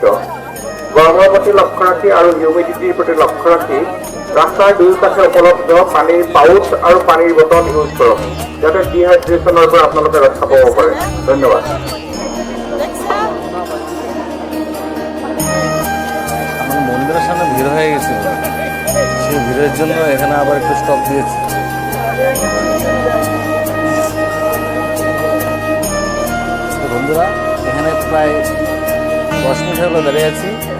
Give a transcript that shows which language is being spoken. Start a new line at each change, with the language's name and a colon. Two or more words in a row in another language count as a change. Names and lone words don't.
Assamese: গৰমৰ প্ৰতি লক্ষ্য ৰাখি আৰু হিউমিডিটিৰ প্ৰতি লক্ষ্য ৰাখি ৰাস্তাৰ দুয়োকাষে উপলব্ধ পানীৰ পাউচ আৰু পানীৰ বটল ইউজ কৰক, যাতে ডিহাইড্ৰেশ্যনৰ পৰা আপোনালোকে ৰক্ষা পাব পাৰে। ধন্যবাদ।
Bangla: মন্দিরের সামনে ভিড় হয়ে গেছে, সেই ভিড়ের জন্য এখানে আবার একটু স্টপ দিয়েছে। বন্ধুরা, এখানে প্রায় 10 মিনিট হলো দাঁড়িয়ে আছি।